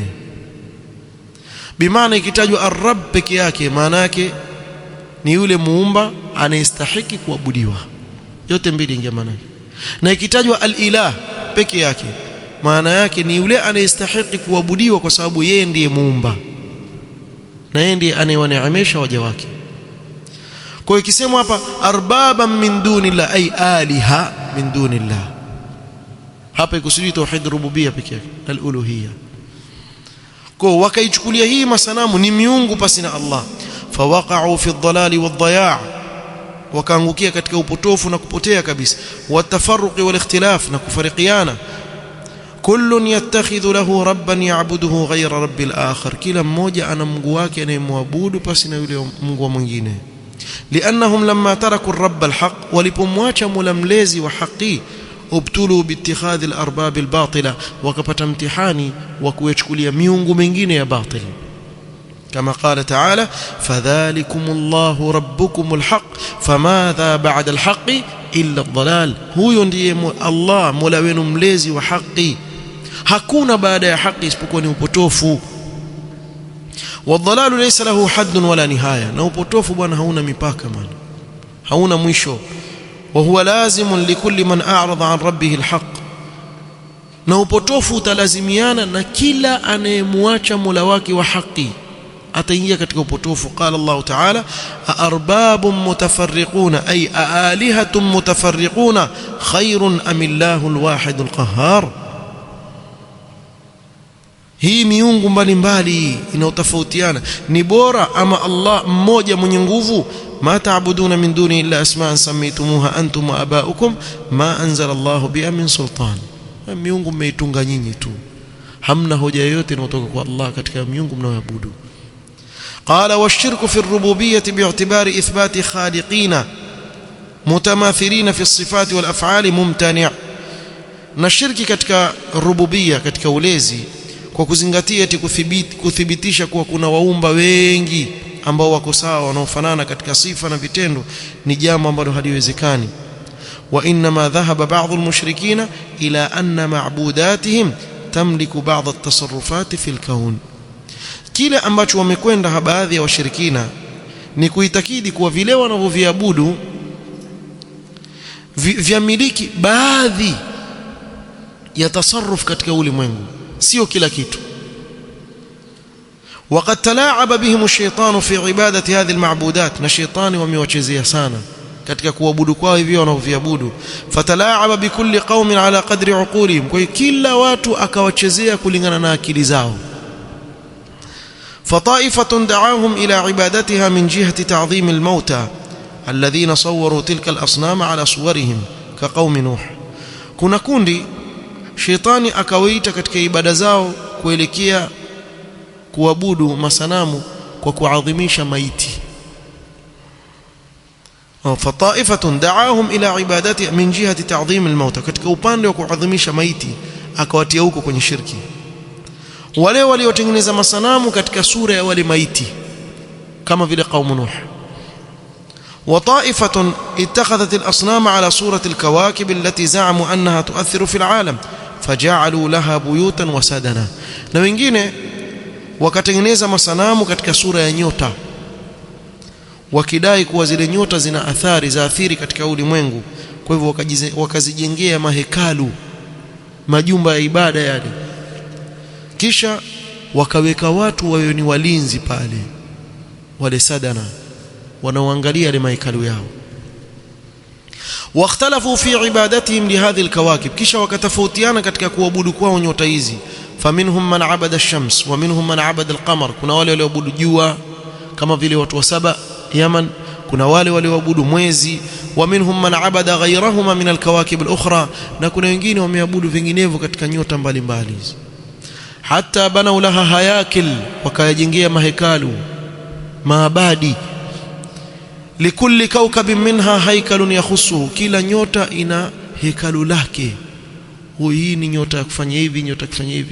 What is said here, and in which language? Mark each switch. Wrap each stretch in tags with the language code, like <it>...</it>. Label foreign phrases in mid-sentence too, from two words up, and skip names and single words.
<sw>Bimaana ikitajwa ar-rabb peke yake maana yake ni yule muumba anayestahiki kuabudiwa, yote mbili ingia maana yake. Na ikitajwa al-ilah peke yake maana yake ni yule anayestahili kuabudiwa kwa sababu yeye ndiye muumba na yeye ndiye anayewaneemesha waja wake. Kwa hiyo ikisema hapa</sw> <ar>أربابا من دون الله أي آلهة من دون الله,</ar> <sw>hapa ikusudi</sw> <ar>توحيد ربوبية</ar> <sw>pekee yake, al-uluhiyya. Kwa wakaichukulia hii masanamu ni miungu pasi na Allah,</sw> <ar>فوقعوا في الضلال والضياع',</ar> <sw>wakaangukia katika upotofu na kupotea kabisa,</sw> <ar>والتفرق والاختلاف,</ar> <sw>na kufarikiana.</sw> <ar>كل يتخذ له ربا يعبده غير رب الآخر,</ar> <sw>kila mmoja ana mungu wake anayemwabudu pasi na yule mungu mwingine.</sw> <ar>لأنهم لما تركوا الرب الحق,</ar> <sw>walipomwacha mola mlezi wa haki,</sw> <ar>ابتلوا باتخاذ الأرباب الباطلة,</ar> <sw>wakapata mtihani wa kuyachukulia miungu mingine ya batil.</sw> <ar>كما قال تعالى فذلكم الله ربكم الحق فماذا بعد الحق إلا الضلال,</ar> <sw>huyo ndiye Allah mola wenu mlezi wa haki, hakuna baada ya haki isipokuwa ni upotofu.</sw> <ar>والضلال ليس له حد ولا نهاية,</ar> <sw>na upotofu bwana hauna mipaka bwana, hauna mwisho.</sw> <ar>وهو لازم لكل من أعرض عن ربه الحق,</ar> <sw>na upotofu utalazimiana na kila anayemwacha mola wake wa haki, ataingia katika upotofu.</sw> <ar>قال الله تعالى أرباب متفرقون أي آلهة متفرقون خير أم الله الواحد القهار,</ar> <sw>hii miungu mbalimbali inayotofautiana ni bora ama Allah mmoja mwenye nguvu?</sw> <ar>ما تعبدون من دونه إلا أسماء سميتموها أنتم وآباؤكم ما أنزل الله بها من سلطان,</ar> <sw>miungu mmeitunga nyinyi tu, hamna hoja yoyote inayotoka kwa Allah katika miungu mnayoabudu.</sw> <ar>قال والشرك في الربوبية باعتبار إثبات خالقين متماثلين في الصفات والأفعال ممتنع',</ar> <sw>na shirki katika rububiyya, katika ulezi, kwa kuzingatia eti kuthibitisha kuwa kuna waumba wengi ambao wako sawa, wanaofanana katika sifa na vitendo, ni jambo ambalo haliwezekani.</sw> <ar>وإنما ذهب بعض المشركين إلى أن معبوداتهم تملك بعض التصرفات في الكون,</ar> <sw>kile ambacho wamekwenda baadhi ya washirikina ni kuitakidi kuwa vile wanavyoviabudu vyamiliki baadhi ya tasarruf katika ulimwengu, sio kila kitu.</sw> <ar>وقد تلاعب بهم الشيطان في عبادة هذه المعبودات,</ar> <sw>na shetani wamewachezea sana katika kuabudu kwao hivyo wanavyoviabudu.</sw> <ar>فتلاعب بكل قوم على قدر عقولهم,</ar> <sw>kwa kila watu akawachezea kulingana na akili zao.</sw> <ar>فطائفة دعاهم إلى عبادتها من جهة تعظيم الموتى الذين صوروا تلك الأصنام على صورهم كقوم نوح,</ar> <sw>kuna kundi shetani akawaita katika ibada zao kuelekea kuabudu masanamu kwa kuadhimisha maiti.</sw> <ar>فطائفة دعاهم إلى عبادة من جهة تعظيم الموت,</ar> <sw>katika upande wa kuadhimisha maiti akawatia huko kwenye shirki. Wale waliotengeneza masanamu katika sura ya wale maiti kama vile</sw> <ar>قوم نوح. وطائفة اتخذت الأصنام على صورة الكواكب التي زعموا أنها تؤثر في العالم فجعلوا لها بيوتا وسدنة,</ar> <sw>na wengine wakatengeneza masanamu katika sura ya nyota, wakidai kuwa zile nyota zina athari za athiri katika ulimwengu. Kwa hivyo wakazijengea mahekalu, majumba ya ibada yale, kisha wakaweka watu wawe ni walinzi pale, wale sadana wanaoangalia yale mahekalu yao.</sw> <ar>واختلفوا في عبادتهم لهذه الكواكب,</ar> <sw>kisha wakatofautiana katika kuabudu kwao nyota hizi.</sw> <ar>فمنهم من عبد الشمس ومنهم من عبد القمر,</ar> <sw>kuna wale walioabudu jua kama vile watu wa Saba Yaman, kuna wale walioabudu mwezi.</sw> <ar>ومنهم من عبد غيرهما من الكواكب الأخرى,</ar> <sw>na kuna wengine wameabudu vinginevyo katika nyota mbalimbali.</sw> <ar>حتى بنوا لها هياكل,</ar> <sw>wakayajengea mahekalu, maabadi.</sw> <ar>لكل كوكب منها هيكل يخصه,</ar> <sw>kila nyota ina hekalu lake, hii ni nyota kufanya hivi, nyota kufanya hivi.</sw>